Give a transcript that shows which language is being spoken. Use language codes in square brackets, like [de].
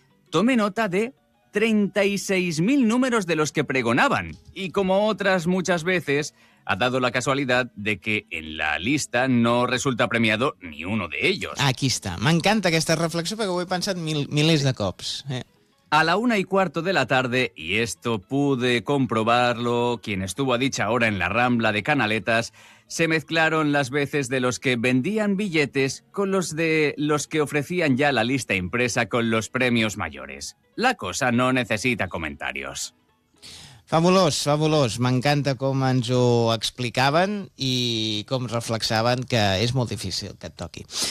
[es] Tomé nota de 36.000 números de los que pregonaban y, como otras muchas veces, ha dado la casualidad de que en la lista no resulta premiado ni uno de ellos. Aquí está. [ca] M'encanta aquesta reflexió perquè ho he pensat milers de cops. [es] A la 1:15 de la tarde, y esto pude comprobarlo quien estuvo a dicha hora en la Rambla de Canaletas, se mezclaron las veces de los que vendían billetes con los de los que ofrecían ya la lista impresa con los premios mayores. La cosa no necesita comentarios. [ca] Fabulós, fabulós. M'encanta com ens ho explicaven i com reflexaven que és molt difícil que et toqui.